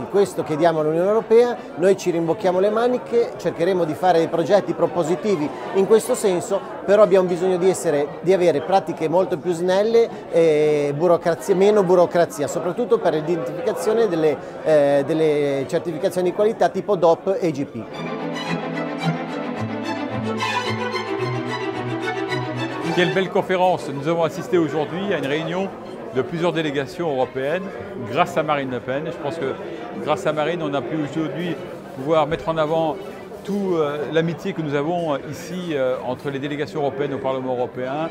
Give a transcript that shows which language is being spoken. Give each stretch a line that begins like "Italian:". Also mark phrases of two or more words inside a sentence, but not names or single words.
Italian: Questo chiediamo all'Unione Europea, noi ci rimbocchiamo le maniche, cercheremo di fare dei progetti propositivi in questo senso, però abbiamo bisogno di avere pratiche molto più snelle e meno burocrazia, soprattutto per l'identificazione delle certificazioni di qualità tipo DOP e GP.
French: Quelle belle conférence! Nous avons assisté aujourd'hui à une réunion de plusieurs délégations européennes grâce à Marine Le Pen. Je pense que grâce à Marine, on a pu aujourd'hui pouvoir mettre en avant toute l'amitié que nous avons ici entre les délégations européennes au Parlement européen.